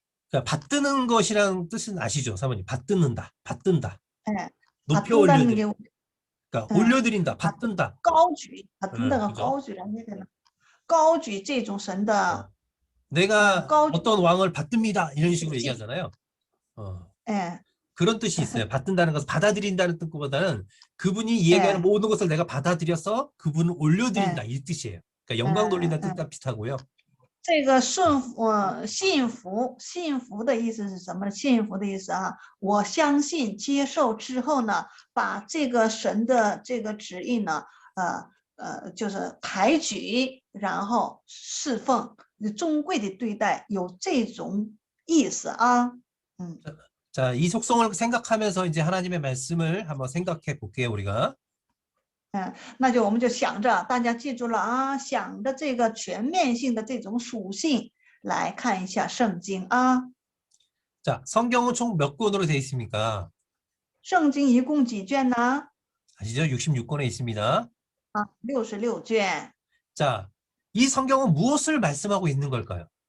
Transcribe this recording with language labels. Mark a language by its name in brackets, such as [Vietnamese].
[Korean] 그러니까 받드는 것이라는 뜻은 아시죠, 사모님? 받드는다, 받든다. 네. 높여 올려드린다. 게 그러니까 올려드린다, 받든다. [Chinese] 高举， [Korean] 받든다가 [Chinese] 高举 [Korean] 라는 얘기는 [Chinese] 高举这种神的 [Korean] 내가 어떤 왕을 받듭니다 이런 식으로 얘기하잖아요. 예. 그런 뜻이 있어요. 받든다는 것은 받아들인다는 뜻보다는 그분이 이야기하는 모든 것을 내가 받아들여서 그분을 올려드린다 이 뜻이에요. 그러니까 영광 돌린다는 뜻과 비슷하고요. [Chinese] 这个信服的意思是什么？信服的意思啊，我相信接受之后呢，把这个神的这个旨意呢，就是抬举，然后侍奉，尊贵的对待，有这种意思啊。 [Korean] 자, 이 속성을 생각하면서 이제 하나님의 말씀을 한번 생각해 볼게요, 우리가. [Chinese] 那就我们就想着，大家记住了啊，想着这个全面性的这种属性来看一下圣经啊。 [Korean] 자, 성경은 총 몇 권으로 되어 있습니까? [Chinese] 圣经一共几卷呢？ [Korean] 아시죠? 66권에 있습니다. [Chinese] 66卷。 [Korean] 자, 이 성경은 무엇을 말씀하고 있는 걸까요?